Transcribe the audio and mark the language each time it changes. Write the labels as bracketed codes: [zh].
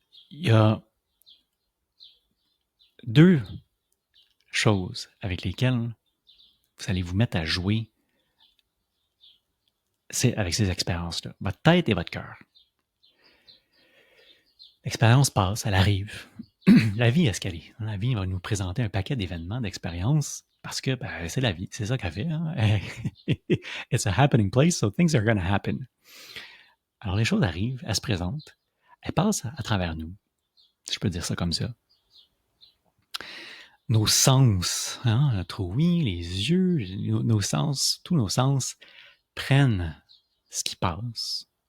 [fr] Il y a deux choses avec lesquelles vous allez vous mettre à jouer avec ces expériences-là. Votre tête et votre cœur. L'expérience passe, elle arrive. La vie est ce qu'elle est. La vie va nous présenter un paquet d'événements, d'expériences, parce que c'est la vie, c'est ça qu'elle fait. Hein? [en] It's a happening place, so things are going to happen. [fr] Alors les choses arrivent, elles se présentent, elles passent à travers nous. Si je peux dire ça comme ça. Nos sens, notre ouïe, les yeux, nos sens, tous nos sens prennent ce qui passe.